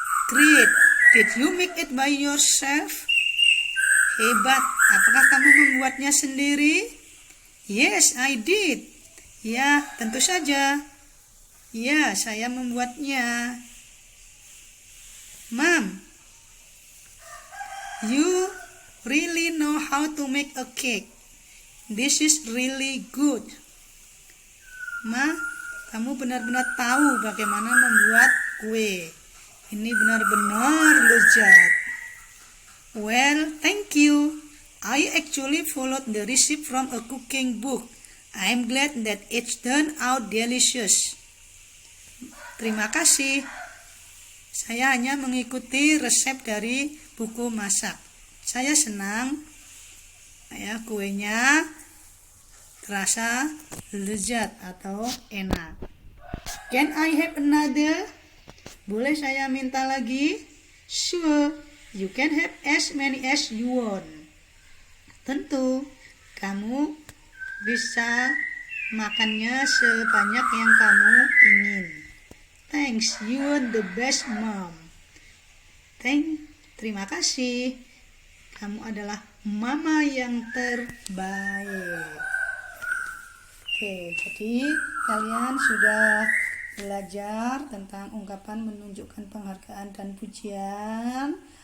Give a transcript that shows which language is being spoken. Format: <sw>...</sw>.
<en>Great, did you make it by yourself?</en> <id>Hebat, apakah kamu membuatnya sendiri?</id> <en>Yes, I did.</en> <id>Ya, tentu saja. Ya, saya membuatnya.</id> <en>Mom, you really know how to make a cake. This is really good.</en> <id>Ma, kamu benar-benar tahu bagaimana membuat kue. Ini benar-benar lezat.</id> <en>Well, thank you. I actually followed the recipe from a cooking book. I'm glad that it turned out delicious.</en> <id>Terima kasih. Saya hanya mengikuti resep dari buku masak. Saya senang ya kuenya terasa lezat atau enak.</id> <en>Can I have another?</en> <id>Boleh saya minta lagi?</id> <en>Sure, you can have as many as you want.</en> <id>Tentu, kamu bisa makannya sebanyak yang kamu ingin.</id> <en>Thanks, you're the best mom.</en> <id>Terima kasih. Kamu adalah mama yang terbaik. Oke, jadi kalian sudah belajar tentang ungkapan menunjukkan penghargaan dan pujian.</id>